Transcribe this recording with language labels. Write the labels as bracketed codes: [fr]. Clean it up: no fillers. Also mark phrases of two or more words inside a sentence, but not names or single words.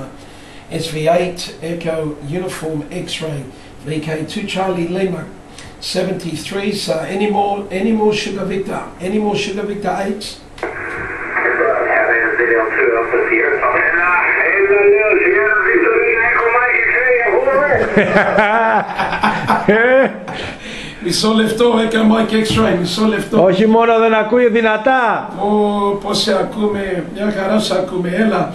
[en] SV8 Echo Uniform X-Ray VK2 Charlie Lima 73s. Any more Sugar Victor? Any more Sugar Victor 8s? [el] Μισό λεπτό, έκανα [en] Mike X-Ray, [el] μισό λεπτό. Όχι μόνο δεν ακούει δυνατά. Πώς σε ακούμε, μια χαρά σε ακούμε, έλα.